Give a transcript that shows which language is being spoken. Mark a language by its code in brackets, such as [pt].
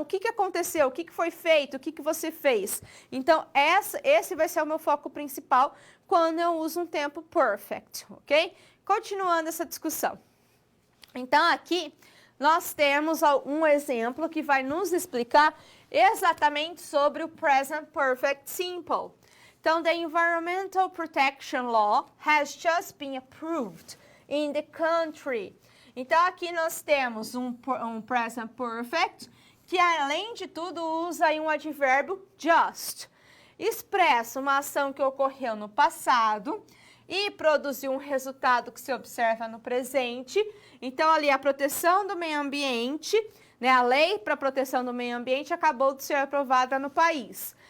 [pt] O que aconteceu? O que foi feito? O que você fez? Então, esse vai ser o meu foco principal quando eu uso um tempo perfect, ok? Continuando essa discussão. Então, aqui nós temos um exemplo que vai nos explicar exatamente sobre o present perfect simple. [en] Então, the Environmental Protection Law has just been approved in the country. [pt] Então, aqui nós temos um present perfect que, além de tudo, usa aí um advérbio just. Expressa uma ação que ocorreu no passado e produziu um resultado que se observa no presente. Então, ali a proteção do meio ambiente, né, a lei para a proteção do meio ambiente acabou de ser aprovada no país.